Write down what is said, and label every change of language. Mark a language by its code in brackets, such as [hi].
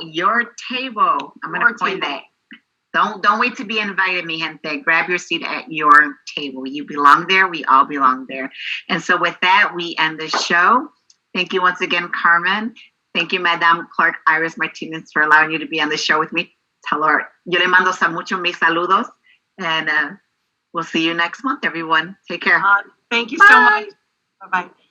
[en] Yeah. Your table. I'm going to point that. Don't wait to be invited, [es] mi gente. [en] Grab your seat at your table. You belong there. We all belong there. And so with that, we end the show. Thank you once again, Carmen. Thank you, Madame Clark Iris Martinez, for allowing you to be on the show with me. Tell her, [es] yo le mando mucho mis saludos. [en] And we'll see you next month, everyone. Take care. Thank you so much. Bye-bye.